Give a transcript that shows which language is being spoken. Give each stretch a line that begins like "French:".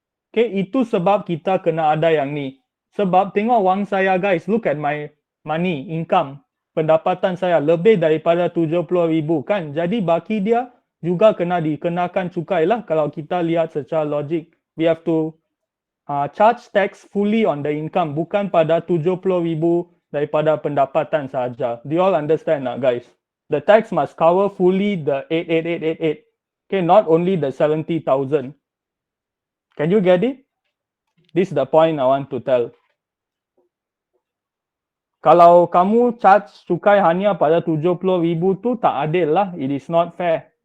Malay: Okay, itu sebab kita kena ada yang ni. Sebab tengok wang saya,
English: guys. Look at my money, income.
Malay: Pendapatan saya lebih daripada 70,000 kan. Jadi baki dia juga kena dikenakan cukai lah. Kalau kita lihat secara logik.
English: We have to charge tax fully on the income.
Malay: Bukan pada 70,000 daripada pendapatan saja.
English: Do you all understand nak, guys? The tax must cover fully the 88,888. Okay, not only the 70,000. Can you get it? This is the point I want to tell.
Malay: Kalau kamu charge cukai hanya pada 70,000 tu tak adil lah.
English: It is not fair.